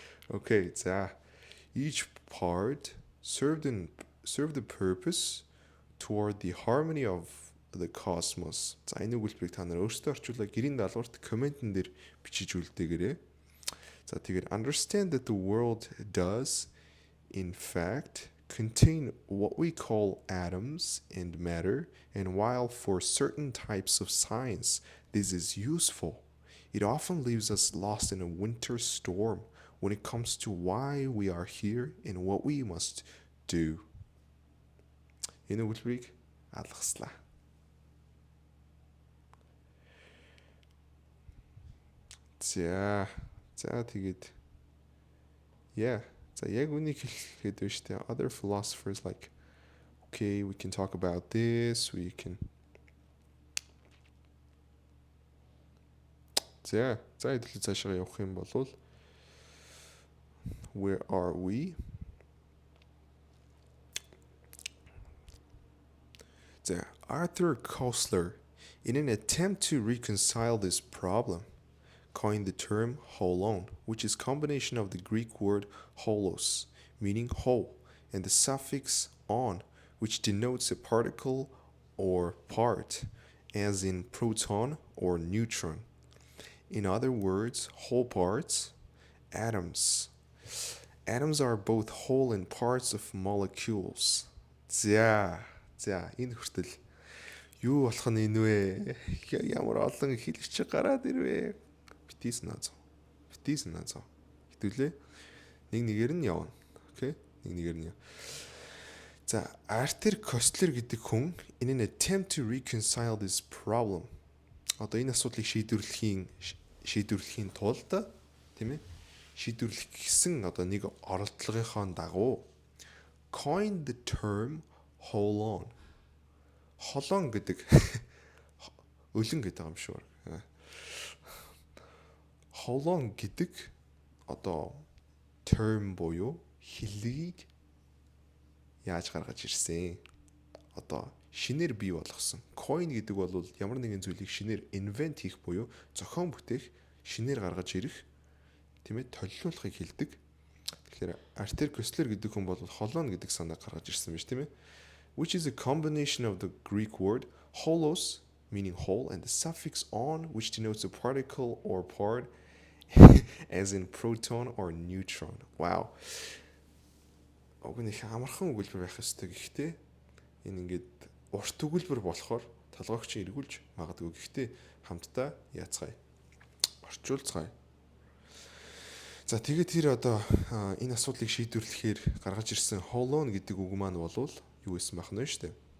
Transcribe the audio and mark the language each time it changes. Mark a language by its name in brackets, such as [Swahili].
[English] Okay, so each part served the purpose toward the harmony of the cosmos. [Mongolian] За энэ үгэлбэрийг та нар өөрсдөө орчуулаад гэрийн даалгаварт комментэн дээр бичиж үлдээгээрэй. За тэгээд [English] understand that the world does in fact contain what we call atoms and matter, and while for certain types of science this is useful, it often leaves us lost in a winter storm when it comes to why we are here and what we must do. [Mongolian] Энэ үгэлбэрийг алгаслаа. За тэгээд за яг үнийг хэлэхэд байна шүү дээ. [English] Other philosophers like okay, we can talk about this, we can [Mongolian] за хэдүүлээ цаашаа явах юм бол [English] where are we? So Arthur Koestler, in an attempt to reconcile this problem, coined the term holon, which is a combination of the Greek word holos, meaning whole, and the suffix on, which denotes a particle or part, as in proton or neutron. In other words, whole parts, atoms. Atoms are both whole and parts of molecules. [Mongolian] За энэ хүртэл юу болох нь энэ вэ? Ямар олон хэлэгч гараад ирвэ? Битээс наазаа. Хэдүүлээ. Нэг нэгээр нь явна. Окей? Нэг нэгээр нь. За, [English] Arthur Koestler [Mongolian] гэдэг хүн [English] in an attempt to reconcile this problem. [Mongolian] Одоо энэ асуудлыг шийдвэрлэхийн тулд тийм ээ? Шийдвэрлэх гэсэн одоо нэг оролдлогынхоо дагуу [English] coined the term holon. [Mongolian] Холон гэдэг өлөн гэдэг юм шүү. Holon гэдэг одоо term буюу хэллэгийг яаж гаргаж ирсэн? Одоо шинээр бий болгосон. Coin гэдэг бол ямар нэгэн зүйлийг шинээр invent хийх буюу зохион бүтээх, шинээр гаргаж ирэх, тийм ээ, толилуулахыг хэлдэг. Тэгэхээр Arthur Koestler гэдэг хүн бол холон гэдэг санааг гаргаж ирсэн биз тийм ээ. [English] which is a combination of the Greek word holos, meaning whole, and the suffix on, which denotes a particle or part, as in proton or neutron. Wow. [Mongolian] Уг нь их амархан өгүүлбэр байх ёстой. Гэхдээ энэ ингээд урт өгүүлбэр болохоор толгойгч эргүүлж магадгүй. Гэхдээ хамтдаа яацгаая. Орчуулцгаая. За тэгээд тэр одоо энэ асуудлыг шийдвэрлэхээр гаргаж ирсэн holon гэдэг үг маань болвол юу байсан байх нь вэ штэ.